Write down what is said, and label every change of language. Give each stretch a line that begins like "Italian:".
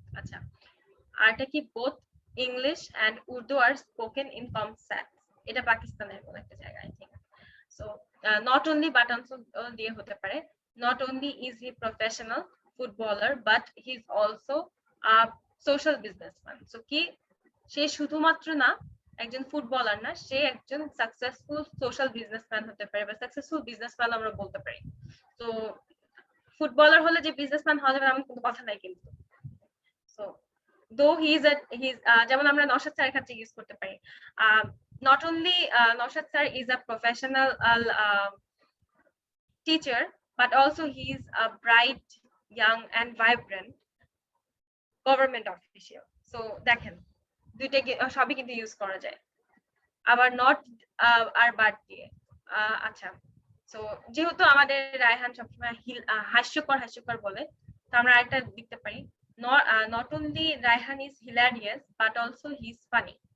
Bangla: আচ্ছা, আর এটা কি,
English: both English and Urdu are spoken in Comstats।
Bangla: এটা পাকিস্তানের কোন একটা জায়গা, I think. So
English: not only but also
Bangla: দিয়ে হতে পারে।
English: Not only is he professional footballer but he is also a social businessman।
Bangla: So কি, সে শুধুমাত্র না একজন ফুটবলার না, সে একজন সাকসেসফুল সোশ্যাল বিজনেসম্যান হতে পারে, বা সাকসেসফুল বিজনেসম্যান আমরা বলতে পারি। তো ফুটবলার হলে যে বিজনেসম্যান হওয়া যাবে এমন কোনো কথা নাই কিন্তু। সো দো হি ইজ যেমন আমরা নওশাদ স্যারের ক্ষেত্রে ইউজ করতে পারি,
English: not only Naushad sir is a professional teacher but also he is a bright, young and vibrant government official।
Bangla: So দেখেন দুইটাকে সবই কিন্তু ইউজ করা যায়। আবার নট আর বাট দিয়ে। আচ্ছা, সো যেহেতু আমাদের রায়হান সবসময় হাস্যকর বলে, তো আমরা আরেকটা লিখতে পারি,
English: not only Raihan is hilarious but also he is funny।